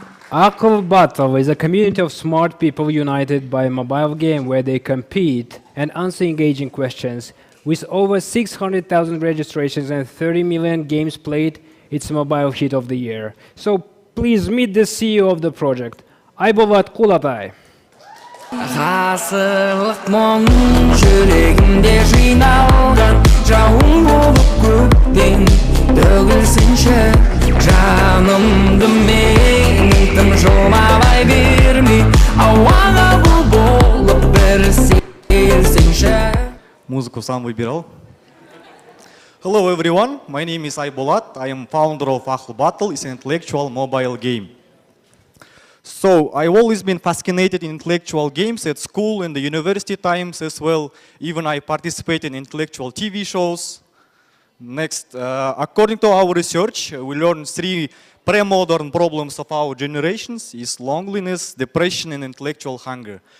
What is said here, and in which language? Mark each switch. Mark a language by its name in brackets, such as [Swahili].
[English] Akıl Battle is a community of smart people united by a mobile game where they compete and answer engaging questions. With over 600,000 registrations and 30 million games played, it's a mobile hit of the year. So please meet the CEO of the project, Aybolat Kulatai. [Kazakh] Ғасырлық мұң жүрегімде жиналған жауын болып көктен төгілсінші жанымды менің тым жылмалай бермей ауаға бұл болып бір сезінші. [Russian] Музыку сам выбирал. [English] Hello everyone, my name is Aybolat. I am founder of Akıl Battle. It's an intellectual mobile game. So I've always been fascinated in intellectual games at school and the university times as well. Even I participate in intellectual TV shows. Next, according to our research, we learned 3 pre-modern problems of our generations is loneliness, depression, and intellectual hunger.